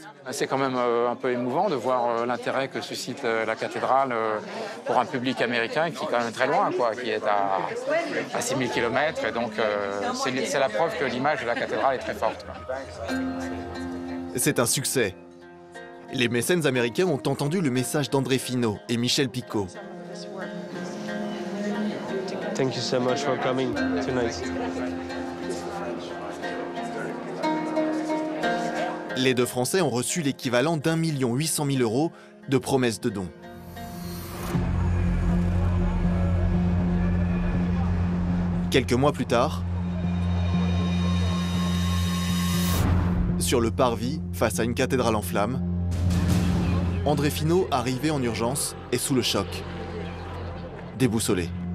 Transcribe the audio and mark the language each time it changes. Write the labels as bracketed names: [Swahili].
[French] C'est quand même un peu émouvant de voir l'intérêt que suscite la cathédrale pour un public américain qui est quand même très loin, quoi, qui est à 6000 km. Et donc, c'est la preuve que l'image de la cathédrale est très forte. C'est un succès. Les mécènes américains ont entendu le message d'André Finot et Michel Picot. [English] Thank you so much for coming tonight. [French] Les deux Français ont reçu l'équivalent d'1 800 000 € de promesses de dons. Quelques mois plus tard, sur le parvis, face à une cathédrale en flammes, André Finot, arrivé en urgence, est sous le choc, déboussolé.